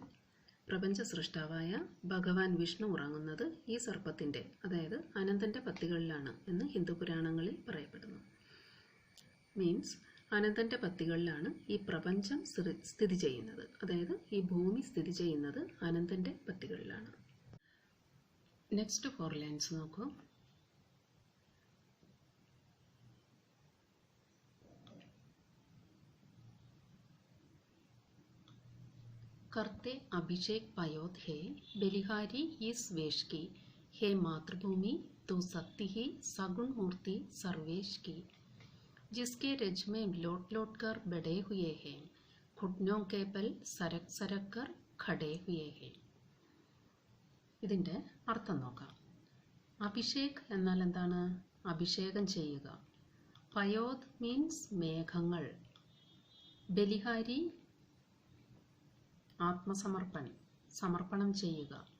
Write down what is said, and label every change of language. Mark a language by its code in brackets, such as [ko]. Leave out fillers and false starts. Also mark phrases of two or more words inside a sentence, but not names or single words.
[ml] പ്രപഞ്ച സൃഷ്ടാവായ ഭഗവാൻ വിഷ്ണു ഉറങ്ങുന്നത് ഈ സർപ്പത്തിൻ്റെ, അതായത് അനന്തൻ്റെ പത്തികളിലാണ് എന്ന് ഹിന്ദു പുരാണങ്ങളിൽ പറയപ്പെടുന്നു. മീൻസ് അനന്തൻ്റെ പത്തികളിലാണ് ഈ പ്രപഞ്ചം സ്ഥിതി ചെയ്യുന്നത്, അതായത് ഈ ഭൂമി സ്ഥിതി ചെയ്യുന്നത് അനന്തൻ്റെ പത്തികളിലാണ്. [en] next 4 lines [ml] നോക്കൂ. [hi] करते अभिषेक पयोद है बलिहारी इस वेश की. हे मातृभूमि तो सत्य ही सगुण मूर्ति सर्वेश की. जिसके रज में लोट लोट कर बढ़े हुए हैं, घुटनों के बल सरक सरक कर खड़े हुए हैं. [ml] ഇതിൻ്റെ അർത്ഥം നോക്കാം. അഭിഷേക് എന്നാൽ എന്താണ്? അഭിഷേകം ചെയ്യുക. പയോദ് മീൻസ് മേഘങ്ങൾ. ബലിഹാരി സമർപ്പണം ചെയ്യുക.